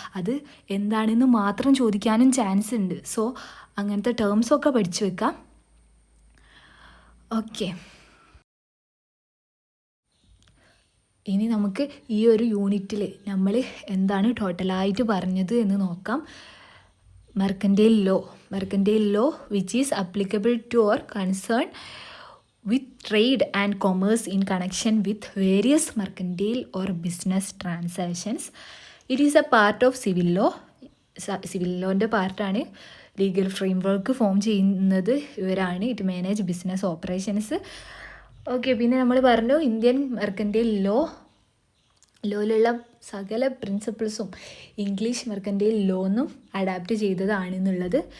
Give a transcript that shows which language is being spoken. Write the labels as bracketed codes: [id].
[ml] അത് എന്താണെന്ന് മാത്രം ചോദിക്കാനും ചാൻസ് ഉണ്ട്. സോ അങ്ങനത്തെ ടേംസൊക്കെ പഠിച്ചു വെക്കാം. ഓക്കെ, ഇനി നമുക്ക് ഈ ഒരു യൂണിറ്റിൽ നമ്മൾ എന്താണ് ടോട്ടലായിട്ട് പറഞ്ഞത് എന്ന് നോക്കാം. [en] Mercantile law which is applicable to or concern with trade and commerce in connection with various mercantile or business transactions. It is a part of civil law. [ml] Civil ലോൻ്റെ പാർട്ടാണ്. ലീഗൽ ഫ്രെയിംവർക്ക് ഫോം ചെയ്യുന്നത് ഇവരാണ്. [en] It manage business operations. [ml] Okay, പിന്നെ നമ്മൾ പറഞ്ഞു Indian mercantile ലോയിലുള്ള സകല പ്രിൻസിപ്പിൾസും English mercantile ലോന്നും adapt ചെയ്തതാണെന്നുള്ളത്.